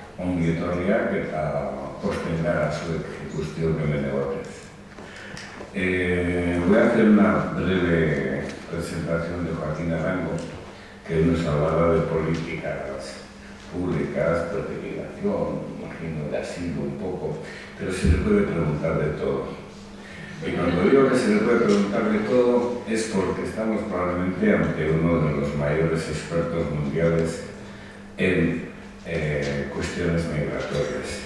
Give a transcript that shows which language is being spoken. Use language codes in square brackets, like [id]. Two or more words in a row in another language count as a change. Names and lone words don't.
[eu] ongi etorriak eta posten gara zuek guztiok hemen egotez. [es] Voy a hacer una breve presentación de Joaquín Arango, que nos hablará de políticas públicas, de migración, imagino de asilo un poco, pero se le puede preguntar de todo. Y cuando digo que se le puede preguntar de todo es porque estamos probablemente ante uno de los mayores expertos mundiales en cuestiones migratorias.